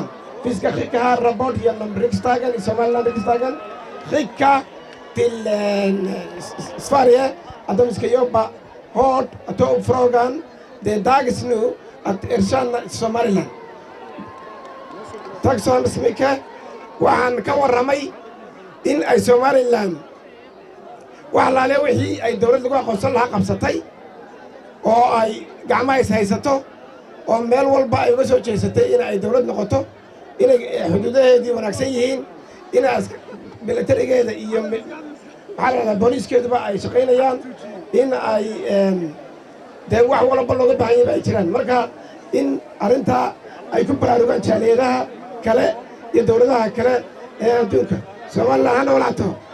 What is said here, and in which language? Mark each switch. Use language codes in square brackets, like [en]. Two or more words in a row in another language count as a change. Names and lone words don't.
[sv] Vi ska skicka här rapport genom riksdagen, i Somalilandriksdagen, skicka till Sverige att de ska jobba hårt och ta upp frågan. Det är dags nu att erkänna Somaliland. Tack så hemskt mycket. [so] Waxaan ka waramay in ay Somaliland wax laale wixii ay dawlad lagu aqoonsan lahaa qabsatay oo ay gacmaha is haysato oo meel walba ay uga soo jeesatay in ay dawlad noqoto inay xuduudaheedii wanaagsan yihiin inaas militarigeeda iyo booliiskeeduba ay shaqaynayaan in ay dee wax walba looga baahan yahay ay jiraan marka in arrintaa ay ku baraarugaan jaaliyadaha kale iyo dawladaha kale ee adduunka Somaliland ha noolaato.